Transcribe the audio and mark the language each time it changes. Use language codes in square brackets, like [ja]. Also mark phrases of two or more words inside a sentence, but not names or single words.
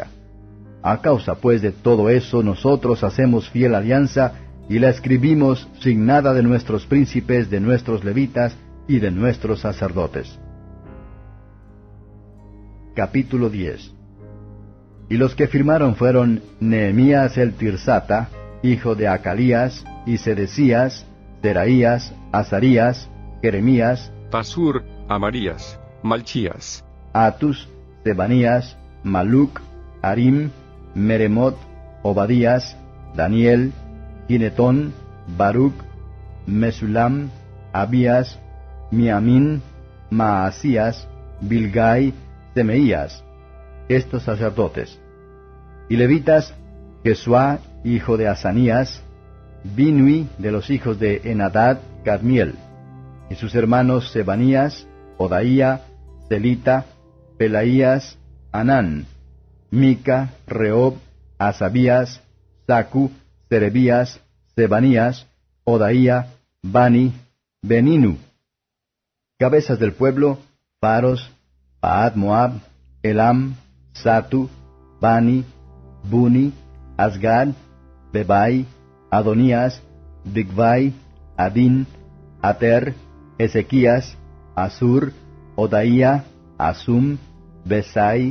[es] A causa pues de todo eso nosotros hacemos fiel alianza, y la escribimos sin nada de nuestros príncipes, de nuestros levitas y de nuestros sacerdotes. Capítulo 10. Y los que firmaron fueron Nehemías el Tirsata, hijo de Acalías, y Sedecías, Seraías, Azarías, Jeremías, Pasur, Amarías, Malchías, Atus, Sebanías, Maluc, Harim, Meremot, Obadías, Daniel, Ginetón, Baruc, Mesulam, Abías, Miamín, Maasías, Bilgai, Semeías, estos sacerdotes. Y levitas, Jesuá, hijo de Asanías, Binui, de los hijos de Enadad, Cadmiel, y sus hermanos Sebanías, Odaía, Celita, Pelaías, Anán, Mica, Reob, Asabías, Sacu, Serebías, Sebanías, Odaía, Bani, Beninu. Cabezas del pueblo, Paros, Paad Moab, Elam, Satu, Bani, Buni, Asgad, Bebai, Adonías, Bigvai, Adin, Ater, Ezequías, Asur, Odaía, Asum, Besai,